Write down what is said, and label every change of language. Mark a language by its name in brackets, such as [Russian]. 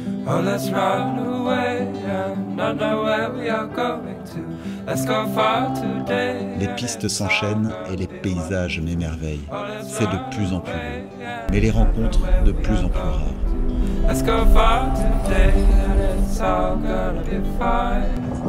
[English] Oh, let's run away and not know where we are going to. Let's go far today. [French] Les pistes s'enchaînent et les paysages m'émerveillent. C'est de plus en plus beau, mais les rencontres de plus en plus rares. [English] Let's go far today and it's all gonna be fine.